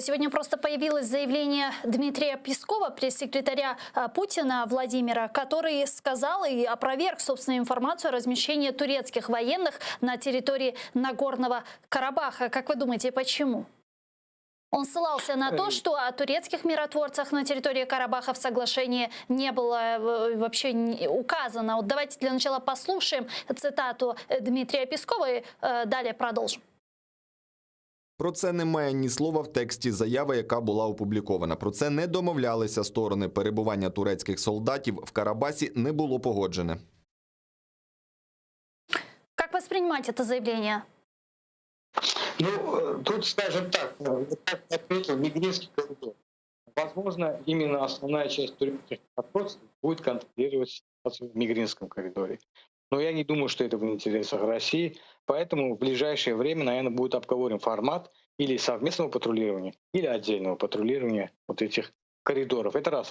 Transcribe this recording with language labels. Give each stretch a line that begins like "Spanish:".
Russian: Сегодня просто появилось заявление Дмитрия Пескова, пресс-секретаря Путина Владимира, который сказал и опроверг собственную информацию о размещении турецких военных на территории Нагорного Карабаха. Как вы думаете, почему? Он ссылался на то, что о турецких миротворцах на территории Карабаха в соглашении не было вообще указано. Вот давайте для начала послушаем цитату Дмитрия Пескова и далее продолжим.
Ukrainian: Про це немає ні слова в тексті заяви, яка була опублікована. Про це не домовлялися сторони. Перебування турецьких солдатів в Карабасі не було погоджене.
Russian: Как воспринимать это заявление? Ну, тут, скажем так, как отметил Мигринский коридор. Возможно, именно основная часть турецких миротворцев будет контролировать ситуацию в Мигринском коридоре. Но я не думаю, что это в интересах России. Поэтому в ближайшее время, наверное, будет обговорен формат или совместного патрулирования, или отдельного патрулирования вот этих коридоров. Это раз.